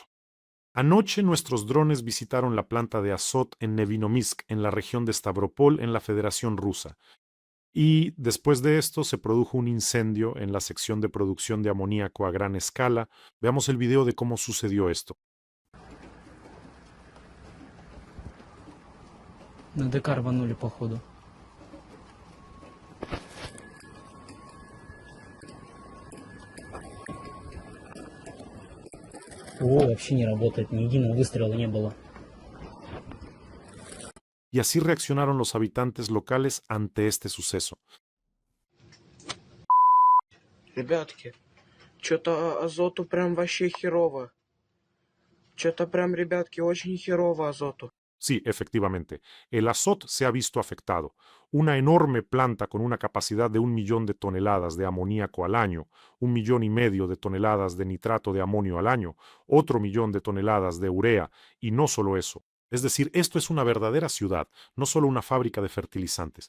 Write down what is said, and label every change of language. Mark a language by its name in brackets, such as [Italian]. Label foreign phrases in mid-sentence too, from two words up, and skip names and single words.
[Spanish] Anoche nuestros drones visitaron la planta de Azot en Nevinomysk, en la región de Stavropol, en la Federación Rusa. Y después de esto se produjo un incendio en la sección de producción de amoníaco a gran escala. Veamos el video de cómo sucedió esto. [Russian] На ДК рванули, походу. О, вообще не работает, ни единого выстрела не было. [Spanish] Y así reaccionaron los habitantes locales ante este suceso. [Russian] Ребятки, что-то азоту прям вообще херово. Что-то прям, ребятки, очень херово азоту. [Spanish] Sí, efectivamente, el Azot se ha visto afectado. Una enorme planta con una capacidad de 1 millón de toneladas de amoníaco al año, 1,5 millones de toneladas de nitrato de amonio al año, otro 1 millón de toneladas de urea, y no solo eso. Es decir, esto es una verdadera ciudad, no solo una fábrica de fertilizantes.